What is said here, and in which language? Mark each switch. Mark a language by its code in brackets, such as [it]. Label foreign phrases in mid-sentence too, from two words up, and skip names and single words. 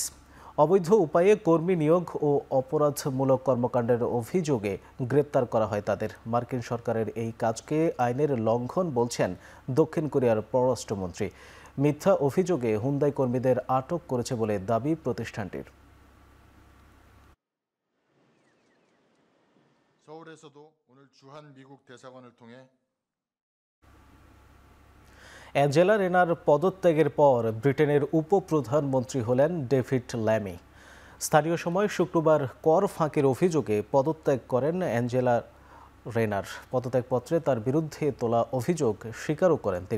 [bn] অবৈধ উপায়ে কর্মী নিয়োগ ও অপরাধমূলক কর্মকাণ্ডের অভিযোগে গ্রেপ্তার করা হয় তাদের। মার্কিন সরকারের এই কাজকে আইনের লঙ্ঘন বলছেন দক্ষিণ কোরিয়ার পররাষ্ট্রমন্ত্রী। মিথ্যা অভিযোগে হুন্দাই কর্মীদের আটক করেছে বলে দাবি প্রতিষ্ঠানটির। [ko] 서울에서도 오늘 주한 미국 대사관을 통해 [bn] অ্যাঞ্জেলা রেনার পদত্যাগের পর ব্রিটেনের উপপ্রধানমন্ত্রী হলেন ডেভিড ল্যামি। স্থানীয় সময় শুক্রবার কর ফাঁকির অভিযোগে পদত্যাগ করেন অ্যাঞ্জেলা রেনার। পদত্যাগপত্রে তার বিরুদ্ধে তোলা অভিযোগ স্বীকারও করেন তিনি।